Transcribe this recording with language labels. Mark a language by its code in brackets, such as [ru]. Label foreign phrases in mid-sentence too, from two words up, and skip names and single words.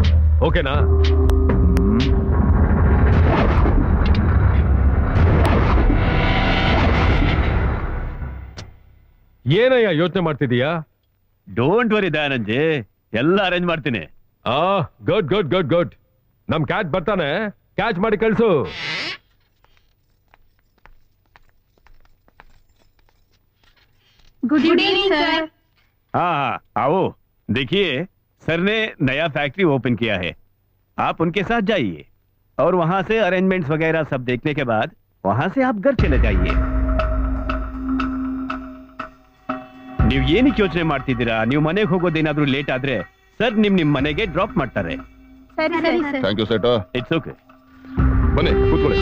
[kn] ಓಕೆನಾ? ಏನಯ್ಯ ಯೋಚನೆ ಮಾಡ್ತಿದೀಯಾ? [en] don't worry [kn] ದಯಾನಂದ್ ಜಿ, ಎಲ್ಲ ಅರೇಂಜ್ ಮಾಡ್ತೀನಿ. [en] good good good good. [kn] ನಮ್ ಕ್ಯಾಚ್ ಬರ್ತಾನೆ, ಕ್ಯಾಚ್ ಮಾಡಿ ಕಳ್ಸು. [en] Good evening sir. [hi] हाँ, आओ। देखिए, सर ने नया फैक्ट्री ओपन किया है, आप उनके साथ जाइए और वहां से अरेंजमेंट्स वगैरह सब देखने के बाद वहां से आप घर चले जाइए. [kn] ನೀವು ಏನಕ್ಕೆ ಯೋಚನೆ ಮಾಡ್ತಿದ್ದೀರಾ? ನೀವು ಮನೆಗೆ ಹೋಗೋದೇನಾದ್ರೂ ಲೇಟ್ ಆದ್ರೆ ಸರ್ ನಿಮ್ ಮನೆಗೆ ಡ್ರಾಪ್ ಮಾಡ್ತಾರೆ. ಸರಿ ಸರ್. [en] Thank you Setu. It's okay. [kn] ಬನ್ನಿ ಕೂತ್ಕೊಳ್ಳಿ.